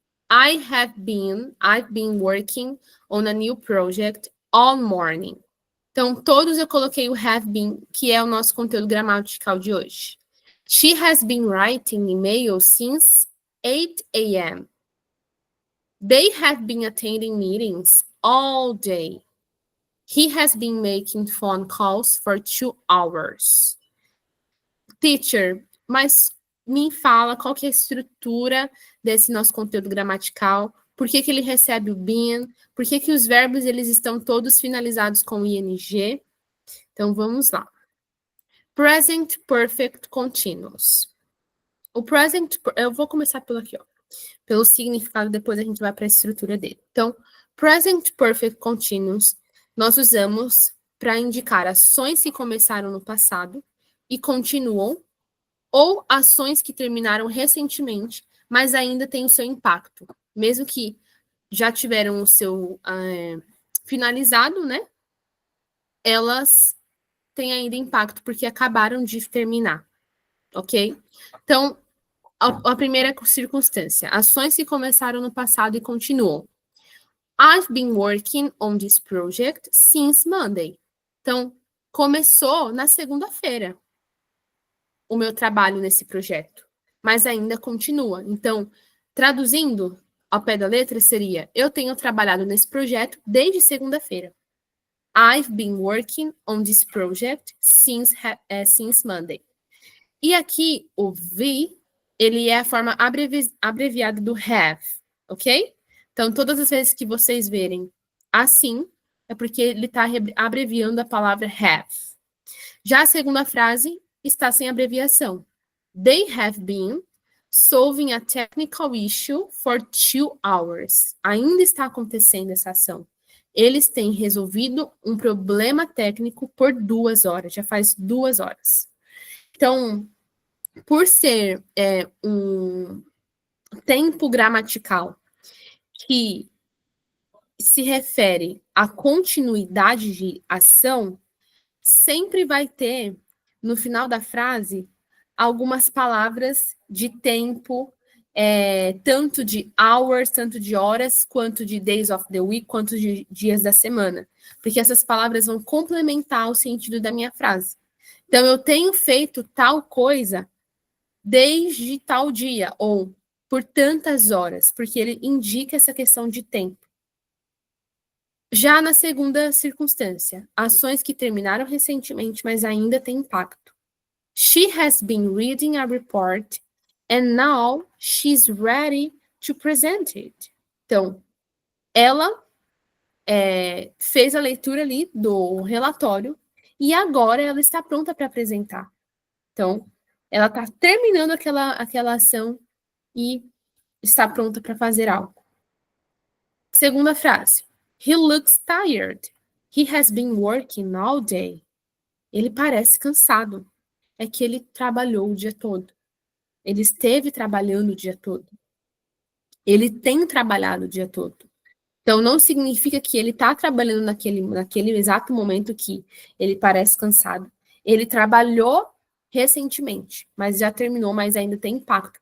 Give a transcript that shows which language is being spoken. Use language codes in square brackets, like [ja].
[en] I've been working on a new project all morning. [pt] Então, todos eu coloquei o have been, que é o nosso conteúdo gramatical de hoje. [en] She has been writing emails since 8 a.m. They have been attending meetings all day. He has been making phone calls for 2 hours. [pt] Teacher, mas me fala qual que é a estrutura desse nosso conteúdo gramatical, por que ele recebe o been, por que os verbos eles estão todos finalizados com ing. Então, vamos lá. [en] Present Perfect Continuous. [pt] O present, eu vou começar pelo aqui, ó, pelo significado, depois a gente vai para a estrutura dele. Então, Present Perfect Continuous, nós usamos para indicar ações que começaram no passado e continuam, ou ações que terminaram recentemente, mas ainda têm o seu impacto, mesmo que já tiveram o seu finalizado, né? Elas têm ainda impacto porque acabaram de terminar, ok? Então, a primeira circunstância, ações que começaram no passado e continuam. [en] I've been working on this project since Monday. [pt] Então, começou na segunda-feira o meu trabalho nesse projeto, mas ainda continua. Então, traduzindo ao pé da letra, seria: eu tenho trabalhado nesse projeto desde segunda-feira. [en] I've been working on this project since Monday. [pt] E aqui, o V, ele é a forma abreviada do have, ok? Então, todas as vezes que vocês verem assim, é porque ele está abreviando a palavra have. Já a segunda frase está sem abreviação. [en] They have been solving a technical issue for 2 hours. [pt] Ainda está acontecendo essa ação. Eles têm resolvido um problema técnico por 2 horas. Já faz 2 horas. Então, por ser um tempo gramatical que se refere à continuidade de ação, sempre vai ter, no final da frase, algumas palavras de tempo, tanto de hours, tanto de horas, quanto de [en] days of the week, [pt] quanto de dias da semana. Porque essas palavras vão complementar o sentido da minha frase. Então, eu tenho feito tal coisa desde tal dia, ou por tantas horas, porque ele indica essa questão de tempo. Já na segunda circunstância, ações que terminaram recentemente, mas ainda têm impacto. [en] She has been reading a report and now she's ready to present it. [pt] Então, ela fez a leitura ali do relatório e agora ela está pronta para apresentar. Então, ela está terminando aquela ação e está pronta para fazer algo. Segunda frase. [en] He looks tired. He has been working all day. [pt] Ele parece cansado. É que ele trabalhou o dia todo. Ele esteve trabalhando o dia todo. Ele tem trabalhado o dia todo. Então, não significa que ele está trabalhando naquele exato momento que ele parece cansado. Ele trabalhou recentemente, mas já terminou, mas ainda tem impacto.